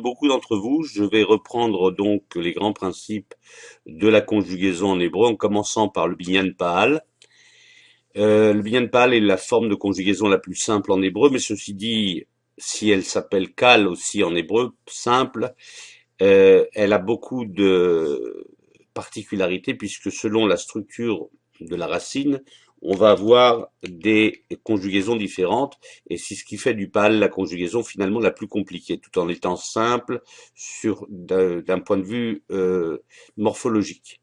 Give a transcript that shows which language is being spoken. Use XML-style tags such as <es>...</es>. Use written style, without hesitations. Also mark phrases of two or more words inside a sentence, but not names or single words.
<fr>beaucoup d'entre vous, je vais reprendre donc les grands principes de la conjugaison en hébreu en commençant par le</fr> <he>בניין פעל.</he> <fr>Le</fr> <he>בניין פעל</he> <fr>est la forme de conjugaison la plus simple en hébreu, mais ceci dit, si elle s'appelle kal aussi en hébreu, simple, elle a beaucoup de particularités puisque selon la structure de la racine, on va avoir des conjugaisons différentes et c'est ce qui fait du PAL la conjugaison finalement la plus compliquée, tout en étant simple d'un point de vue morphologique.</fr>